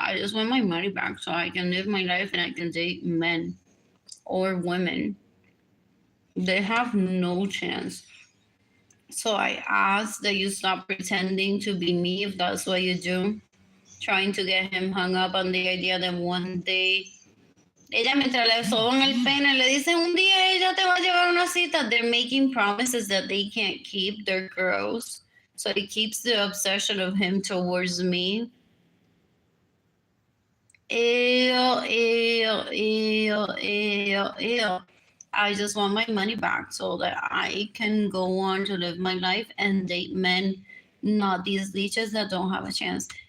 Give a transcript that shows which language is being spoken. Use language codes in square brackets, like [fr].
[en] I just want my money back so I can live my life and I can date men or women. They have no chance. So I ask that you stop pretending to be me if that's what you do. Trying to get him hung up on the idea that one day. [es] Ella mientras le soban el pene le dicen un día ella te va a llevar una cita. [en] They're making promises that they can't keep. They're gross. So it keeps the obsession of him towards me. Ew, ew, ew, ew, ew. I just want my money back so that I can go on to live my life and date men, not these leeches that don't have a chance.